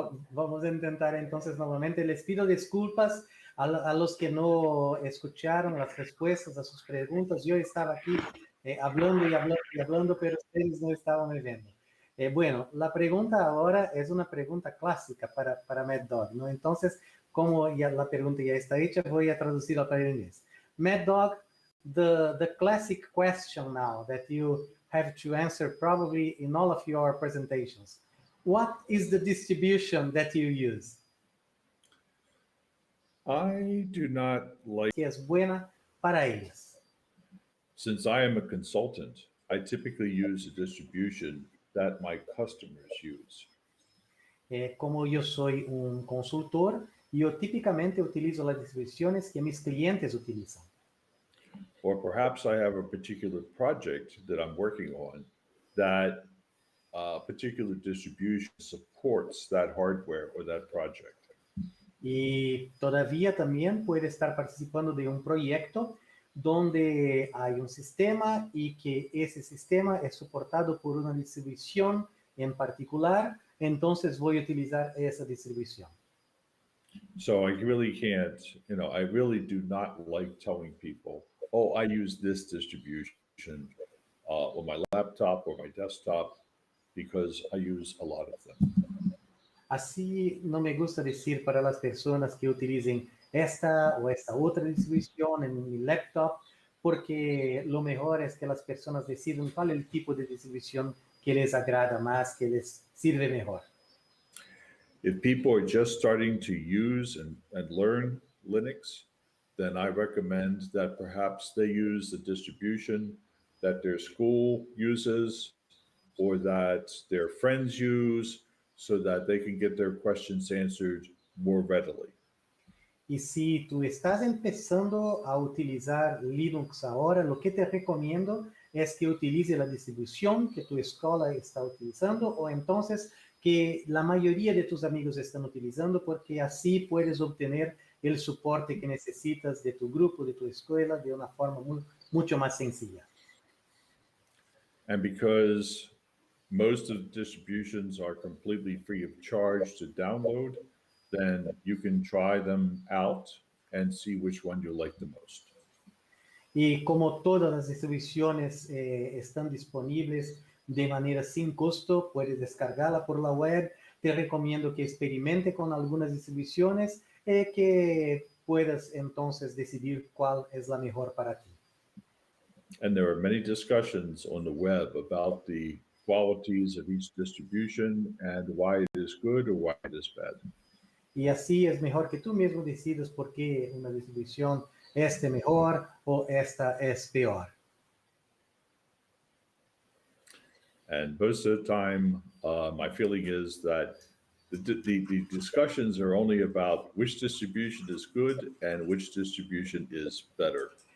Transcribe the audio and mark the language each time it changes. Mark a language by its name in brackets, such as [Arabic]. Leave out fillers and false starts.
[Spanish] Vamos a intentar entonces nuevamente. Les pido disculpas a los que no escucharon las respuestas a sus preguntas. Yo estaba aquí hablando y hablando y hablando, pero ustedes no estaban me viendo. Bueno, la pregunta ahora es una pregunta clásica para Mad Dog, ¿no? Entonces, como ya la pregunta ya está hecha, voy a traducirla para el inglés. [English] Mad Dog, the classic question now that you have to answer probably in all of your presentations. What is the distribution that you use? I do not like, [Spanish] Que es buena para ellos. [English] since I am a consultant, I typically use a distribution that my customers use. [Spanish] Como yo soy un consultor, yo típicamente utilizo las distribuciones que mis clientes utilizan. [English] Or perhaps I have a particular project that I'm working on that particular distribution supports that hardware or that project. [Spanish] Y todavía también puede estar participando de un proyecto donde hay un sistema y que ese sistema es soportado por una distribución en particular, entonces voy a utilizar esa distribución. [English] So I really can't, I really do not like telling people, oh, I use this distribution on my laptop or my desktop because I use a lot of them. [Spanish] Así no me gusta decir para las personas que utilicen esta o esta otra distribución en mi laptop, porque lo mejor es que las personas decidan cuál es el tipo de distribución que les agrada más, que les sirve mejor. [English] If people are just starting to use and learn Linux, then I recommend that perhaps they use the distribution that their school uses or that their friends use so that they can get their questions answered more readily. [Spanish] Y si tú estás empezando a utilizar Linux ahora, lo que te recomiendo es que utilice la distribución que tu escuela está utilizando o entonces que la mayoría de tus amigos están utilizando, porque así puedes obtener el soporte que necesitas de tu grupo, de tu escuela, de una forma mucho más sencilla. [English] And because most of the distributions are completely free of charge to download, then you can try them out and see which one you like the most. [Spanish] Y como todas las distribuciones están disponibles de manera sin costo, puedes descargarla por la web. Te recomiendo que experimente con algunas distribuciones que puedas entonces decidir cuál es la mejor para ti. [English] And there are many discussions on the web about the qualities of each distribution and why it is good or why it is bad. [Spanish] Y así es mejor que tú mismo decidas por qué una distribución es mejor o esta es peor. [English] And most of the time, my feeling is that the discussions are only about which distribution is good and which distribution is better.